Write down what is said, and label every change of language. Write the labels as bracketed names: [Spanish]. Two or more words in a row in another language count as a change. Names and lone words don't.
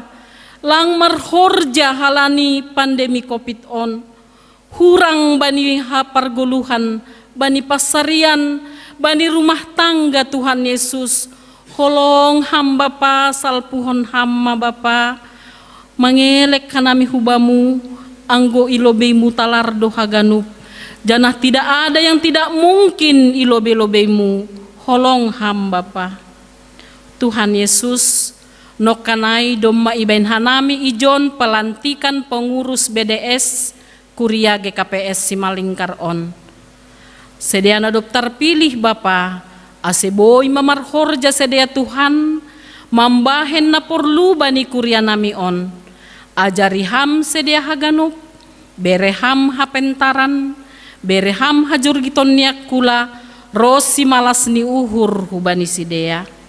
[Batak Simalungun] lang marhorja halani pandemi COVID on, hurang bani hapargoluhan, bani pasarian, bani [Indonesian] rumah tangga [Batak Simalungun] Tuhan Yesus, holong ham Bapa salpuhon hamma Bapa, mangelek kanami hubamu, anggo ilobeimu talar dohaganup, janah [Indonesian] tidak ada yang tidak mungkin [Batak Simalungun] ilobe-lobeimu, holong ham Bapa. Tuhan Yesus, nokanai domma ibain hanami ijon pelantikan pengurus BDS Kuria GKPS Simalingkar on. Sedia dokter pilih Bapa, ase boy mamarhorja sedia Tuhan, mambahen na porlu bani kuria nami on, ajariham sedia haganup, bereham hapentaran, bereham hajur giton niak kula, rosi malas ni uhur hubani sidea.